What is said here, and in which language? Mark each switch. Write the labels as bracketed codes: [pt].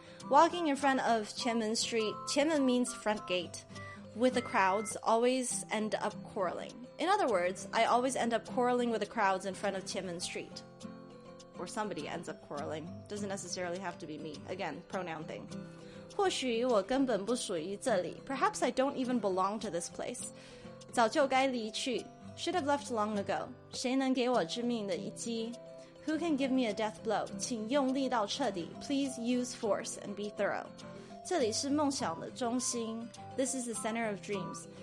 [en] Walking in front of 前门 Street, 前门 means front gate. With the crowds, always end up quarreling. In other words, I always end up quarreling with the crowds in front of 前门 Street. Or somebody ends up quarreling. Doesn't necessarily have to be me. Again, pronoun thing. [zh] 或许我根本不属于这里. [en] Perhaps I don't even belong to this place. [zh] 早就该离去. [en] Should have left long ago. [zh] 谁能给我致命的一击？ [en] Who can give me a death blow? [zh] 请用力到彻底 [en] Please use force and be thorough. [zh] 这里是梦想的中心 [en] This is the center of dreams.